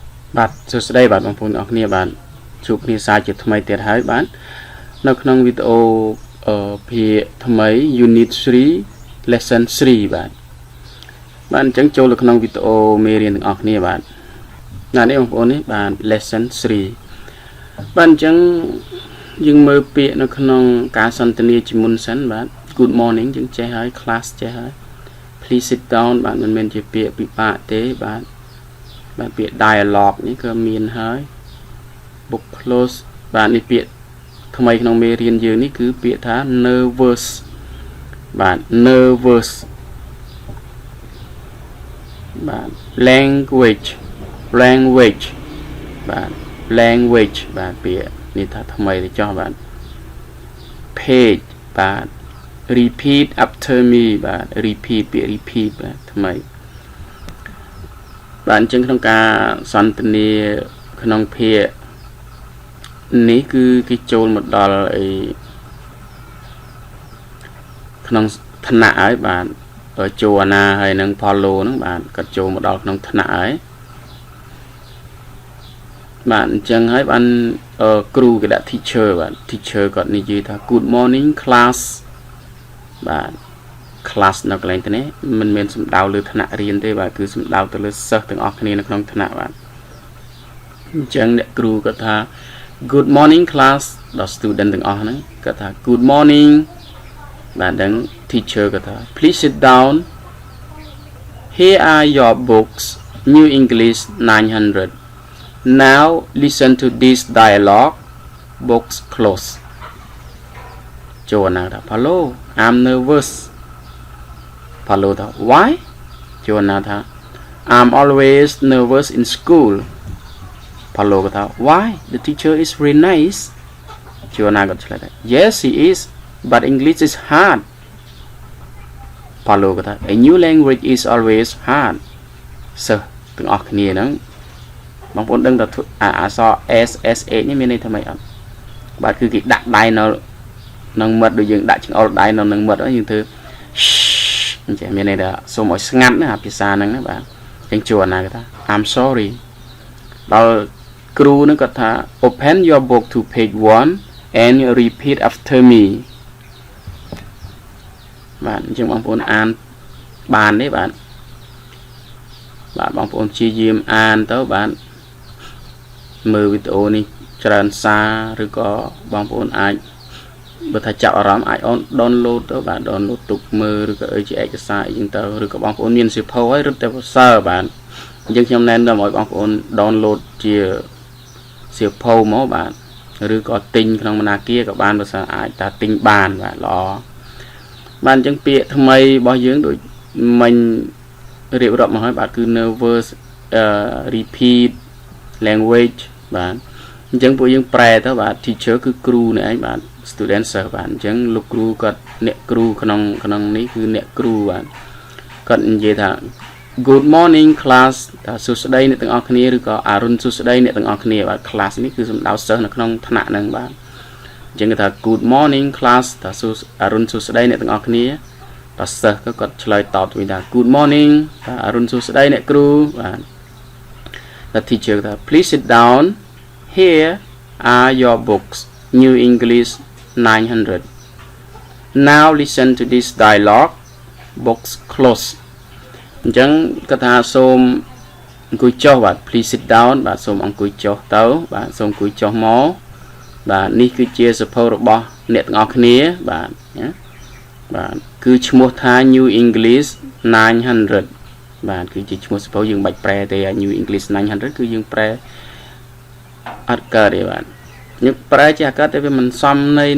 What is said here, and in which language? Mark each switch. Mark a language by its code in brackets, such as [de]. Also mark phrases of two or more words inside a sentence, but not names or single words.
[km] បាទសួស្តីបាទបងប្អូនអរគ្នាបាទជួបគ្នាសាជាថ្មីទៀតហើយបាទនៅក្នុងវីដេអូភាគថ្មី [en] Unit 3 Lesson [km] 3បាទអញ្ចឹងចូលទៅក្នុងវីដេអូមេរៀនទាំងអស់គ្នាបាទនេះបងប្អូននេះបាទ Lesson 3 បាទអញ្ចឹងយើងមើលពាក្យនៅក្នុងការសន្ទនាជាមុនសិនបាទ [en] Good morning [km] យើងចេះហើយ class ចេះហើយ [en] Please sit down [km] បាទមិនមែនជាពាក្យពិបាកទេបាទពាក្យ dialogue នេះក៏មានហើយ [en] book close [km] បាទនេះពាក្យថ្មីក្នុងមេរៀនយើងនេះគឺពាក្យថា nervous បាទ nervous បាទ language បាទ language បាទពាក្យនេះថាថ្មីទៅចោះបាទ page បាទ [en] repeat after me [km] បាទ repeat ពាក្យ repeat បាទថ្មីបាទអញ្ចឹងក្នុងការសន្ទនាក្នុងភាគនេះគឺគេចូលមកដល់ក្នុងថ្នាក់ហើយបាទចូលអាណាហើយនឹង follow ហ្នឹងបាទក៏ចូលមកដល់ក្នុងថ្នាក់ហើយ បាទអញ្ចឹងហើយបានគ្រូគេដាក់ teacher បាទ teacher គាត់និយាយថា [en] good morning class [km] បាទ class នៅកន្លែងនេះមិនមែនសំដៅលើថ្នាក់រៀនទេ បាទគឺសំដៅទៅលើសិស្សទាំងអស់គ្នានៅក្នុងថ្នាក់បាទអញ្ចឹងអ្នកគ្រូគាត់ថា [en] good morning [km] class ដល់ student ទាំងអស់ហ្នឹងគាត់ថា [en] good morning [km] បាទដឹង teacher គាត់ថា [en] please sit down here are your books new English 900 now listen to this dialogue books close ចូលណាថា hello I'm nervous hello ថា why ចូលណាថា I'm always nervous in school hello ថា why the teacher is very nice [km] ចូលណាគាត់ឆ្លើយថា [en] yes he is but English is hard [km] hello ថា [en] a new language is always hard [km] សិស្សទាំងអស់គ្នាហ្នឹងបងប្អូនដឹងថាអក្សរ SSH នេះមានន័យថាម៉េចអត់បាទគឺគេដាក់ដៃនៅនឹងមាត់ដូចយើងដាក់ចង្អុលដៃនៅនឹងមាត់យើងធ្វើអញ្ចឹងមានន័យថាសូមឲ្យស្ងាត់ណាភាសាហ្នឹងណាបាទអញ្ចឹងជួនណាគេថា [en] I'm sorry [km] ដល់គ្រូនឹងគាត់ថា [en] open your book to page 1 and repeat after me [km] បាទអញ្ចឹងបងប្អូនអានបានទេបាទ បងប្អូនព្យាយាមអានទៅបាទមើលវីដេអូនេះច្រើនសារឬក៏បងប្អូនអាចបើថាចាប់អារម្មណ៍អាចអូន download ទៅបាទ download ទុកមើលឬក៏ជាឯកសារអីចឹងទៅឬក៏បងប្អូនមានសៀវភៅហើយរត់តែសរសើរបាទអញ្ចឹងខ្ញុំណែនាំឲ្យបងប្អូន download ជាសៀវភៅមកបាទ ឬក៏ទិញក្នុងបណ្ណាគារក៏បានបើសិនអាចថាទិញបានបាទល្អបាទអញ្ចឹងពាក្យថ្មីរបស់យើងដូចមិញរៀបរាប់មកហើយបាទគឺ [en] nervous repeat language [km] បាទអញ្ចឹងពួកយើងប្រែទៅបាទ teacher គឺគ្រូ នេះឯងបាទ student សិស្សបាទអញ្ចឹងលោកគ្រូគាត់អ្នកគ្រូក្នុងនេះគឺអ្នកគ្រូបាទគាត់និយាយថា [en] good morning class [km] ថាសួស្តីអ្នកទាំងអស់គ្នាឬក៏អរុនសួស្តី អ្នកទាំងអស់គ្នាបាទ class នេះគឺសំដៅសិស្សនៅក្នុងថ្នាក់ហ្នឹងបាទអញ្ចឹងគេថា [en] good morning class [km] ថាអរុនសួស្តីអ្នក ទាំងអស់គ្នាដល់សិស្សគាត់ឆ្លើយតបទៅវិញថា [en] good morning [km] ថាអរុនសួស្តីអ្នកគ្រូបាទដល់ teacher ថា [en] please sit down here are your books new English 900 now listen to this dialogue books close [km] អញ្ចឹងគាត់ថាសូមអង្គុយចុះបាទ [en] please sit down [km] បាទសូមអង្គុយចុះទៅបាទសូមអង្គុយចុះមកបាទនេះគឺជាសភៅរបស់អ្នកទាំងអស់គ្នាបាទណាបាទគឺឈ្មោះថា New English 900 បាទគឺជាឈ្មោះសភៅយើងមិនបាច់ប្រែទេ New English 900 គឺយើងប្រែអត់កើតទេបាទយើងប្រែជាអត់កើតតែវាមិនសមន័យនឹង